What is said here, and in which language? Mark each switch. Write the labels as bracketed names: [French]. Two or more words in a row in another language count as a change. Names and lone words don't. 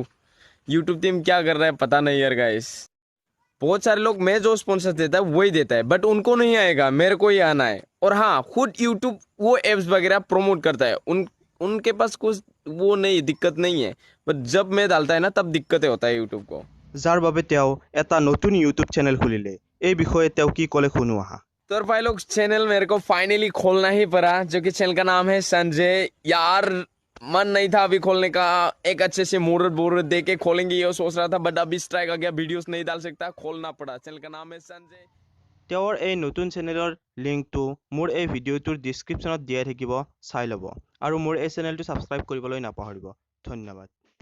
[Hindi] यूट्यूब टीम क्या कर रहा है पता नहीं यार गाइस। बहुत सारे लोग मैं जो स्पॉन्सर देता है वही देता है, बट उनको नहीं आएगा, मेरे को ही आना है। और हाँ, खुद यूट्यूब वो एप्स वगैरह प्रमोट करता है, उनके पास कुछ वो नहीं, दिक्कत नहीं है। बट जब मैं डालता है ना, तब दिक्कतें होता है यूट्यूब को। [Assamese] যাৰ বাবে তেওঁ এটা নতুন ইউটিউব চেনেল খুলিলে। এই বিষয়ে তেওঁ কি ক'লে শুনো আহা। [Hindi] तो और भाई लोग, चैनल मेरे को फाइनली खोलना ही पड़ा, जो कि चैनल का नाम है संजय। यार मन नहीं था अभी खोलने का, एक अच्छे से मुहूर्त वूहर्त दे के खोलेंगे ये सोच रहा था, बट अभी स्ट्राइक आ गया, वीडियोस नहीं डाल सकता, खोलना पड़ा। चैनल का नाम है संजय। [Assamese] তেওঁৰ এই নতুন চেনেলৰ লিংকটো মোৰ এই ভিডিঅ'টোৰ ডিছক্ৰিপশ্যনত দিয়াই থাকিব, চাই ল'ব। আৰু মোৰ এই চেনেলটো ছাবস্ক্ৰাইব কৰিবলৈ নাপাহৰিব। ধন্যবাদ।